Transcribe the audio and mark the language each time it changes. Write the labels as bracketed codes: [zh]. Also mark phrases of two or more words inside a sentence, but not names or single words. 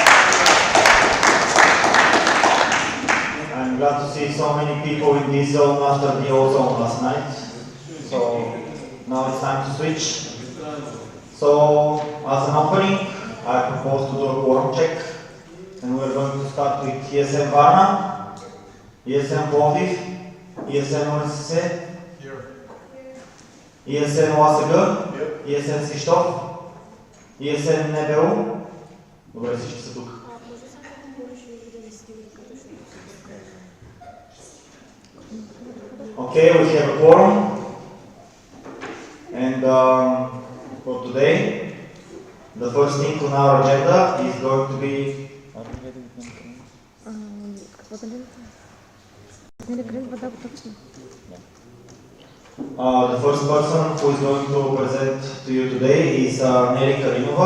[en] I'm glad to see so many people in this zone after the ozone last night. So now it's time to switch. So as an opening, I propose to do a quorum check and we're going to start with ESM Varna, ESM Plovdiv, ESM OSSE, ESN ОАСГ, ESN Свищов, ESN НБУ. [bg] Добре, всички са тук. [en] Okay, we have a quorum. And for today, the first thing on our agenda is going to be the first person who is going to present to you today is Nelly Karinova.